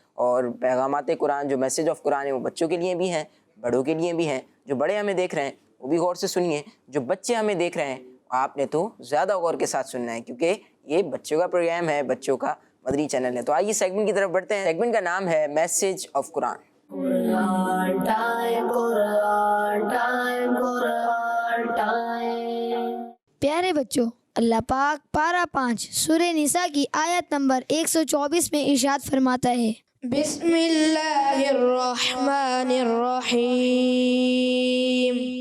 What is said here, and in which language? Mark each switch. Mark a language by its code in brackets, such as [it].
[hi] और पैगामाते कुरान जो message of Quran है वो बच्चों के लिए भी हैं, बड़ों के लिए भी हैं। जो बड़े हमें देख रहे हैं वो भी गौर से सुनिए, जो बच्चे हमें देख रहे हैं आपने तो ज़्यादा गौर के साथ सुनना है, क्योंकि ये बच्चों का प्रोग्राम है, बच्चों का मदनी चैनल है। तो आइए सेगमेंट की तरफ बढ़ते हैं। सेगमेंट का नाम है message of Quran. [en] Quran time, Quran time, Quran time. [hi] प्यारे बच्चों, अल्लाह पाक पारा 5 सूरह निसा की आयत नंबर 124 में इरशाद फरमाता है, [ar] बिस्मिल्लाहिर्रहमानिर्रहीम